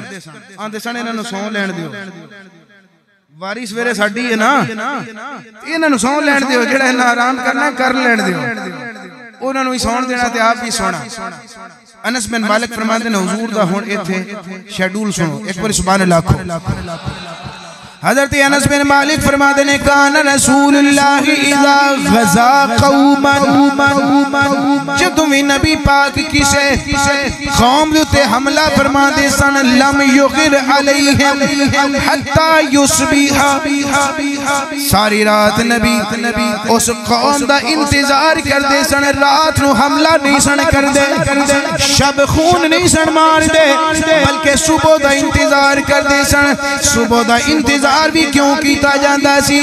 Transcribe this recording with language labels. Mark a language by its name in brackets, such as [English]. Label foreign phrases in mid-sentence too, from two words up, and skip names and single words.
[Punjabi] آندے سن انہاں نوں سوں لین دیو، واری سویرے ساڈی ہے نا، انہاں نوں سوں لین دیو، جیہڑا انہاں آرام کرنا کر لین دیو، انہاں نوں بھی سون دینا تے آپ بھی سونا. انس بن مالک فرماتے نے حضور دا ہُن اتھے شیڈول سنو، ایک بار [Arabic] سبحان الله [Punjabi] آکھو. حضرت انس بن مالک فرماتے نے [Arabic] كان رسول الله إذا غزا قوما, [Punjabi] جدوں بھی نبی پاک کسے قوم دے اتے حملہ فرماتے سن, [Arabic] لم يغر عليهم حتى يصبح, [Punjabi] ساری رات نبی اس قوم دا انتظار کرتے سن، رات نوں حملہ نہیں سن کردے، شب خون نہیں سن ماردے، بلکہ صبح دا انتظار کرتے سن. صبح دا انتظار بھی کیوں کیا جاتا سی?